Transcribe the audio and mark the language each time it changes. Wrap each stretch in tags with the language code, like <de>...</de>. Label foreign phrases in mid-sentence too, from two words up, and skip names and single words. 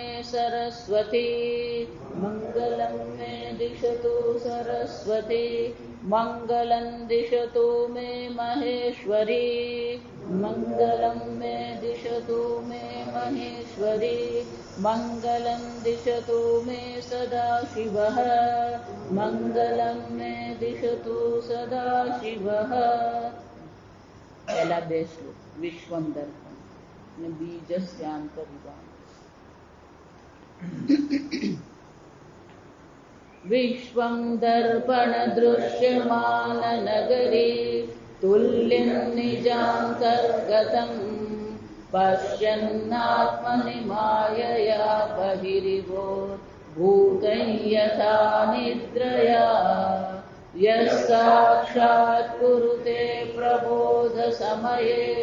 <sa>सरस्वती मंगलं मे दिशतु सरस्वती मंगलं दिशतु मे महेश्वरी मंगलं मे दिशतु मे महेश्वरी मंगलं दिशतु मे सदाशिवः मंगलं मे दिशतु सदाशिवः।</sa> <gu>पहला બે શ્લોક વિશ્વમ દર્પણ ને બીજસ્યાંતરિવામ।</gu> <sa>विश्वं दर्पण दृश्यमान नगरी तुल्यं निजान्तर्गतं पश्यन्नात्मनि मायया बहिरिवोत् भूतं यथा निद्रया यः साक्षात् कुरुते प्रबोध समये</sa>